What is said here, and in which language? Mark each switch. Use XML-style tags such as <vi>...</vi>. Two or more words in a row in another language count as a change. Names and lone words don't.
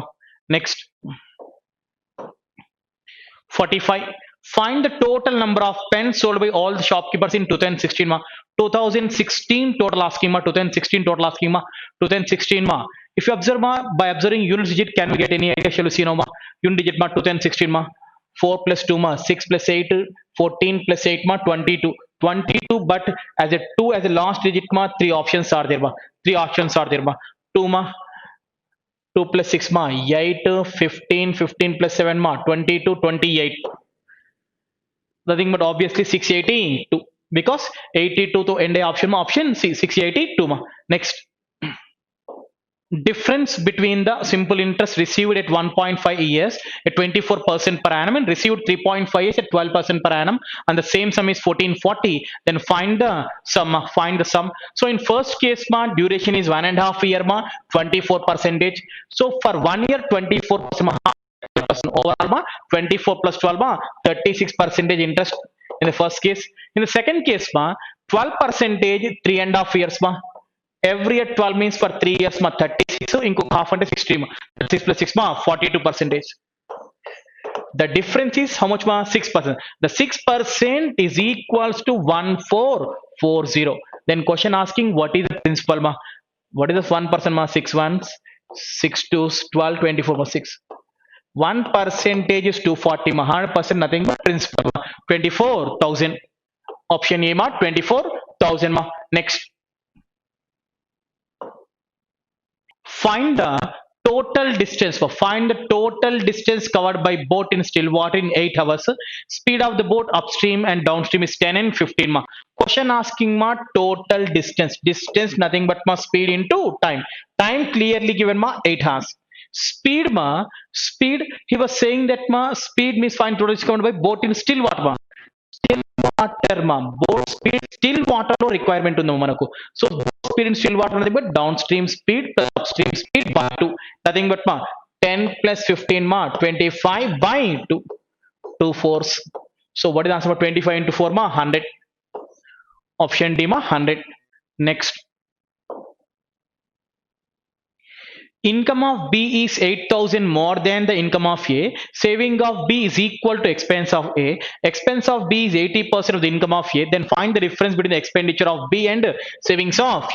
<en>Next, 45. Find the total number of pens sold by all the shopkeepers in 2016 ma. 2016 total asking ma 2016 total asking ma 2016 ma. If you observe ma by observing unit digit, can we get any idea? Shall we see now ma? Unit digit ma 2016 ma 4 plus 2 ma 6 plus 8 14 plus 8 ma 22 22, but as a 2 as a last digit ma 3 options are there ma 3 options are there ma 2 ma 2 plus 6 ma 8 15 15 plus 7 ma 22 28, nothing but obviously 682 because 82 to end a option ma option C 682 ma. Next, difference between the simple interest received at 1.5 years at 24% per annum and received 3.5 years at 12% per annum, and the same sum is 1440, then find the sum find the sum. So in first case ma duration is 1.5 year ma 24 percentage, so for 1 year 24% ma overall ma 24 plus 12 ma 36 percentage interest in the first case. In the second case ma 12 percentage 3.5 years ma, every year 12 means for 3 years ma 36, so inko half and 60 ma 6 plus 6 ma 42 percentage. The difference is how much ma 6%. The 6% is equals to 1440. Then question asking what is the principal ma, what is the 1% ma 6 ones 6 twos 12 24 ma 6, 1 percentage is 240 ma 100% nothing but principal ma 24,000. Option A ma 24,000 ma. Next, find the total distance. Find the total distance covered by boat in still water in 8 hours. Speed of the boat upstream and downstream is 10 and 15 ma. Question asking ma total distance. Distance nothing but ma speed into time. Time clearly given ma 8 hours. Speed ma, speed he was saying that ma speed means find total distance covered by boat in still water ma. Still water ma, boat speed still water</en> <te>లో రిక్వైర్మెంట్ ఉంది మనకు.</te> <en>So speed in still water అనేది but downstream speed plus upstream speed by 2 nothing but ma 10 plus 15 ma 25 by 2 2 fours. So what is the answer for 25 into 4 ma 100. Option D ma 100. Next, income of B is 8,000 more than the income of A. Saving of B is equal to expense of A. Expense of B is 80% of the income of A. Then find the difference between the expenditure of B and savings of A.</en>